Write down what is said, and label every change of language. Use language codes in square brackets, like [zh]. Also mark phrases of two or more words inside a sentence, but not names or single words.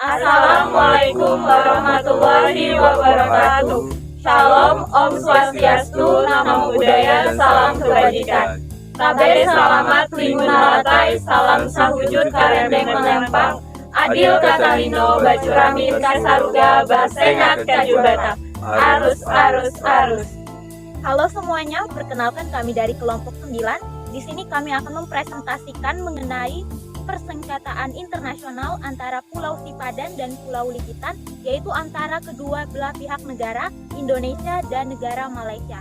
[ar] السلام عليكم ورحمة الله وبركاته. [id] Shalom, [sa] Om Swastiastu, [pi] Namo Buddhaya, [id] Salam Kebajikan. [knx] Kabar selamat limunalatai, salam sahujud karembeng melempang, adil katalino, bacuramin kasaruga, basengat kajubata. Arus, arus, arus. [id] Halo semuanya, perkenalkan kami dari kelompok 9. Di sini kami akan mempresentasikan mengenai persengketaan internasional antara Pulau Sipadan dan Pulau Likitan, yaitu antara kedua belah pihak negara, Indonesia dan negara Malaysia.